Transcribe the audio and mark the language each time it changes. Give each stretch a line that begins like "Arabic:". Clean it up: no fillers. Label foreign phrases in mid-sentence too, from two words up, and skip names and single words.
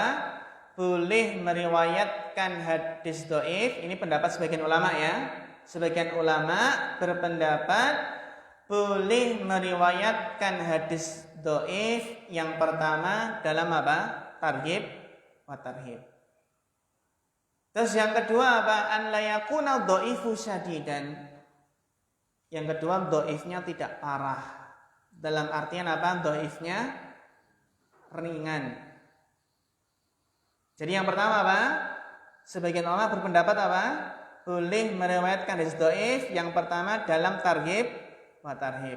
Indonesian: Boleh meriwayatkan hadis dhaif, ini pendapat sebagian ulama ya. Sebagian ulama berpendapat boleh meriwayatkan hadis dhaif yang pertama dalam apa?
Arabic: ترغيب وترهيب.
Indonesian: Terus yang kedua apa?
Arabic: أن لا يكون ضعفه شديدا.
Indonesian: Yang kedua dhaifnya tidak parah. Dalam artian apa? Dhaifnya ringan. Jadi yang pertama apa? Sebagian ulama berpendapat apa? Boleh meriwayatkan hadis dhaif yang pertama dalam
Arabic: ترغيب وترهيب.